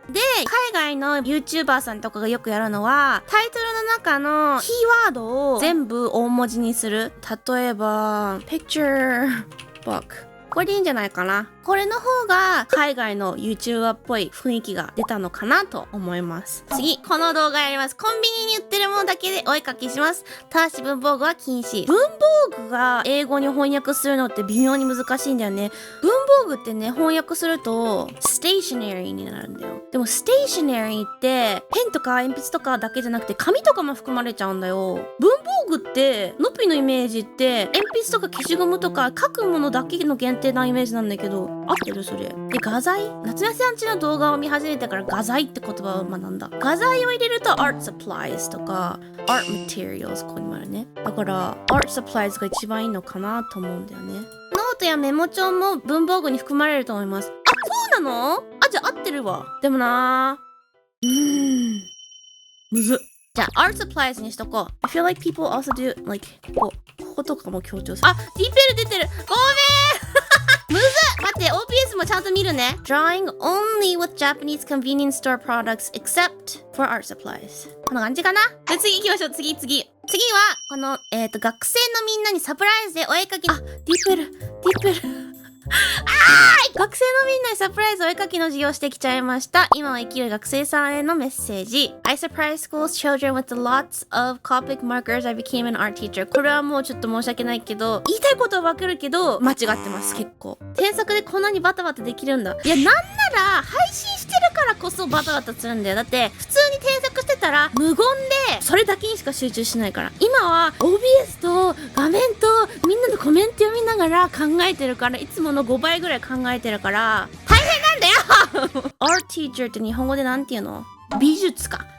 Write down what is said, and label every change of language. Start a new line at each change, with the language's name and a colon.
Japanese: で、海外の YouTuber さんとかがよくやるのは、タイトルの中のキーワードを全部大文字にする。例えば、picture book。これでいいんじゃないかな。これの方が海外の YouTuber っぽい雰囲気が出たのかなと思います。次、この動画やります。コンビニに売ってるものだけでお絵かきします。ただし文房具は禁止。文房具が英語に翻訳するのって微妙に難しいんだよね。文房具ってね、翻訳するとステーショナリーになるんだよ。でもステーショナリーってペンとか鉛筆とかだけじゃなくて紙とかも含まれちゃうんだよ。文房具ってノピのイメージって鉛筆とか消しゴムとか書くものだけの限定なイメージなんだけど、合ってるそれ。で、画材？夏目さんちの動画を見始めてから画材って言葉を学んだ。画材を入れると art supplies とか art materials ここにもあるね。だから art supplies が一番いいのかなと思うんだよね。ノートやメモ帳も文房具に含まれると思います。あ、そうなの？あ、じゃあ合ってるわ。でもなむずっ。じゃあ art supplies にしとこう。
English: I feel like people also do like
Japanese: こことかも強調する。あ、DeepL 出てる。ごめんむずっ。待って、OPS もちゃんと見るね。
English: Drawing only with Japanese convenience store products except for art supplies。
Japanese: こんな感じかな。じゃあ次行きましょう。次は、この、学生のみんなにサプライズでお絵かき。あ、DeepL。学生のみんなにサプライズお絵かきの授業をしてきちゃいました。今を生きる学生さんへのメッセージ。
English: I surprised school's children with lots of Copic markers. I became an art teacher.
Japanese: これはもうちょっと申し訳ないけど、言いたいことはわかるけど、間違ってます、結構。添削でこんなにバタバタできるんだ。いや、なんなら、配信してるからこそバタバタするんだよ。だって、普通に添削してたら、無言で、それだけにしか集中しないから。今は、OBS と画面と、みんなのコメント読みながら考えてるから、いつもの5倍ぐらい考えてるから大変なんだよArt teacher って日本語でなんていうの？美術か。